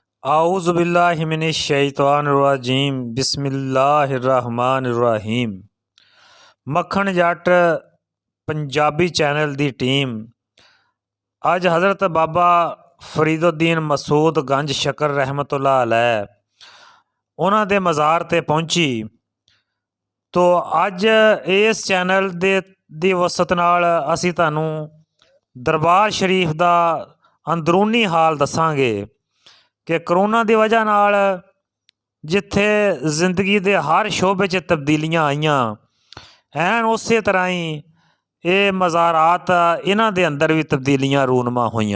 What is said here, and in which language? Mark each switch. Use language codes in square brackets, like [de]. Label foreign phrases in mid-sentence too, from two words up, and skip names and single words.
[ar] أعوذ بالله من الشيطان الرجيم بسم الله الرحمن الرحيم. [pa] ਮੱਖਣ ਜੱਟ ਪੰਜਾਬੀ ਚੈਨਲ ਕੀ ਟੀਮ ਅੱਜ ਹਜ਼ਰਤ ਬਾਬਾ ਫ਼ਰੀਦੁੱਦੀਨ ਮਸਊਦ ਗੰਜ ਸ਼ਕਰ ਰਹਿਮਤੁੱਲਾਹ ਅਲੈਹ ਉਨ੍ਹਾਂ ਦੇ ਮਜ਼ਾਰ ਤੇ ਪਹੁੰਚੀ। ਤੋ ਅੱਜ ਇਸ ਚੈਨਲ ਦੀ ਵਸਾਤਤ ਨਾਲ ਅਸੀਂ ਤੁਹਾਨੂੰ ਦਰਬਾਰ ਸ਼ਰੀਫ਼ ਕਾ ਅੰਦਰੂਨੀ ਹਾਲ ਦੱਸਾਂਗੇ ਕਿ ਕਰੋਨਾ ਕੀ ਵਜ੍ਹਾ ਨਾਲ ਜਿੱਥੇ ਜ਼ਿੰਦਗੀ ਕੇ ਹਰ ਸ਼ੋਬੇ ਚ ਤਬਦੀਲੀਆਂ ਆਈਆਂ ਐਨ ਉਸ ਤਰ੍ਹਾਂ ਹੀ ਯੇ ਮਜ਼ਾਰਾਤ ਇਨ੍ਹਾਂ ਦੇ ਅੰਦਰ ਭੀ ਤਬਦੀਲੀਆਂ ਰੂਨੁਮਾ ਹੋਈਆਂ।